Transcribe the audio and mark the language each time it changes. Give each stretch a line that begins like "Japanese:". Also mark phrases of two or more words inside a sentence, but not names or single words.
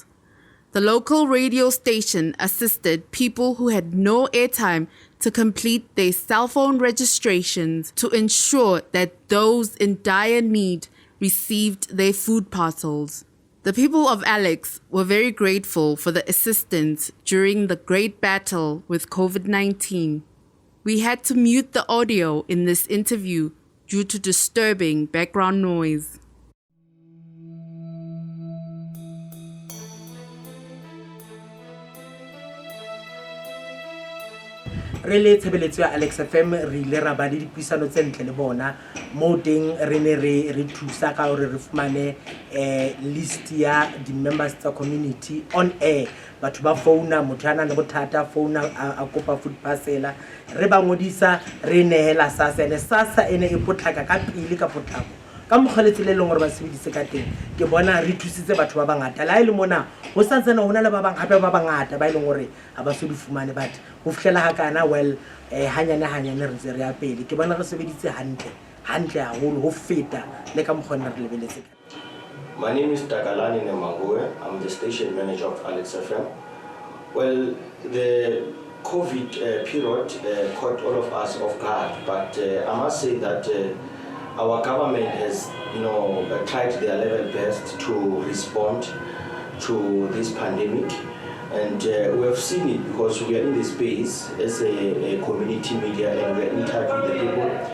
English: The local radio station assisted people who had no airtime to complete their cell phone registrations to ensure that those in dire need received their food parcels. The people of Alex were very grateful for the assistance during the great battle with COVID-19. We had to mute the audio in this interview due to disturbing background noise.
Southern Sotho: Re le tshebeletso ya Alex FM re ile ra ba le dipuisano tse ntle le bona mo teng re ne re thusa ka hore re fumane list ya di members tsa community
English: on air.
Southern Sotho: Batho ba founa, motho ana le bothata founa a kopa
English: food parcel,
Southern Sotho: re ba ngodisa re nehela SASSA, ene SASSA ene e potlaka ka pele ka potlako ka mokgwa le tsela e leng gore ba sebedise ka teng ke bona re thusitse batho ba bangata la ile mona go sa tsena hona le ba bang gape ba bangata ba ile gore ha ba so di fumane but go fihlela ha kana well hanyane re ntse re ya pele ke bona re sebeditse hantle haholo ho feta le ka mokgwa re lebeletse.
English: My name is Takalani Nemangue. I'm the station manager of Alex FM. Well, the COVID period caught all of us off guard, but I must say that our government has, tried their level best to respond to this pandemic, and we have seen it because we are in the space as a community media and we are in touch with the people.